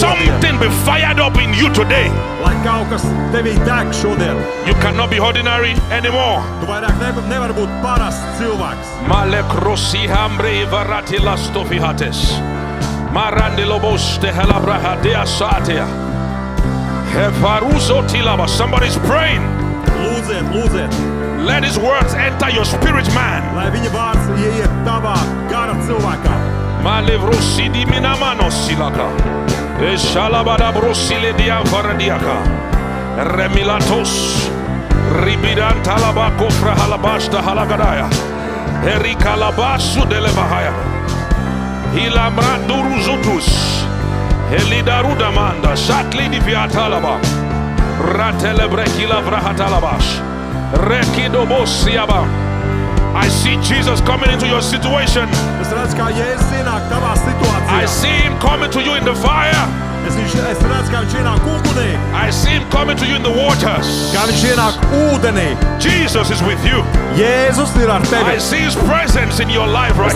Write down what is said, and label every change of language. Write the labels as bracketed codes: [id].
[en] something be fired up in you today. [lv] Lai kaut kas tevī deg šodien. [en] You cannot be ordinary anymore. [lv] Tu vairāk nevar būt parasts cilvēks. Malekrosi hambre varati lastofihates. Marandilobos de helabrahadea satea. Hefaruso tilaba. [en] Somebody's praying. [lv] Lūdziet, lūdziet, [en] Let His words enter your spirit, man. [lv] lai viņa vārds ieiet tavā gara cilvēkā. Malevrosi di minamano silaka. Eshalabada brosile dia varadiaka. Remilatos. Ribidan talaba kofra halabashta halagadaya. Erika labasu delevahaya. Hilamranduruzutus. Helidarudamanda. Shatli di viatalaba. Ratelebrekila vrahatalabash. Rekidobosiaba. [en] I see Jesus coming into your situation. [lv] Es redzu, kā Jēzus ienāk tavā [en] I [lv] situācijā. [en] see Him coming to you in the fire. [lv] Es redzu, kā viņš ienāk ugunī, [en] I see Him coming to you in the waters. [lv] kā viņš ienāk ūdenī. [en] Jesus is with you. [lv] Jēzus ir ar [en] I [lv] tevi. [en] see His presence in your life right